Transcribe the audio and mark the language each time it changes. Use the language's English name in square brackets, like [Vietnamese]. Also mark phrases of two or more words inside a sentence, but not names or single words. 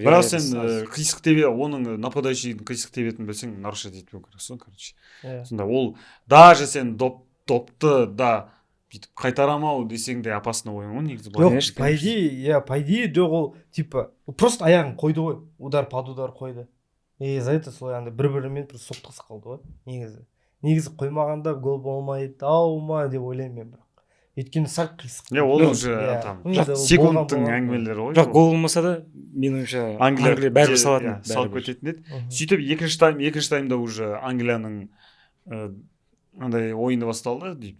[Kazakh] бірақ сен қисық тебе, оның нападающийдің қисық тебетін білсең, нарушать етпеу керексің, короче. Сонда ол даже сен топты да бүйтіп қайтарамау десең де опасный ойын ғой негізі. Жоқ, [Russian] по идее, [Kazakh] жоқ, ол типа просто аяғын қойды ғой, [Russian] удар под удар қойды. за это [Kazakh] солай андай бір-бірімен просто соқтығысып қалды ғой негізі қоймағанда гол болмайды ау ма деп ойлаймын мен бірақ өйткені сәл қисық ол уже там секундтың әңгімелері ғой. Бірақ гол болмаса да менің ойымша Англия бәрібір салатын еді. Салып кететін еді. Сөйтіп екінші таймда уже Англияның андай ойыны басталды дейді.